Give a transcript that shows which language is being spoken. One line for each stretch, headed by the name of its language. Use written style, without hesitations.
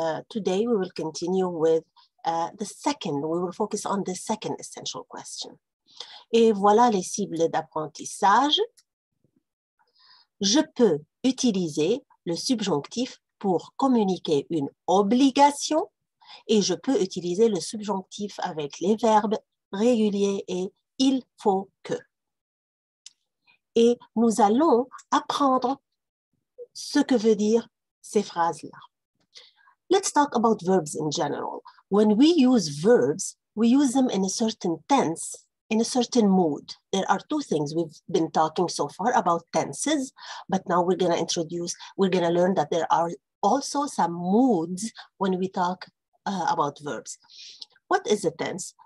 English: Today we will continue with we will focus on the second essential question.
French: Et voilà les cibles d'apprentissage. Je peux utiliser le subjonctif pour communiquer une obligation et je peux utiliser le subjonctif avec les verbes réguliers et il faut que. Et nous allons apprendre ce que veut dire ces phrases-là.
English: Let's talk about verbs in general. When we use verbs, we use them in a certain tense, in a certain mood. There are two things we've been talking so far about tenses, but now we're going to learn that there are also some moods when we talk about verbs. What is a tense?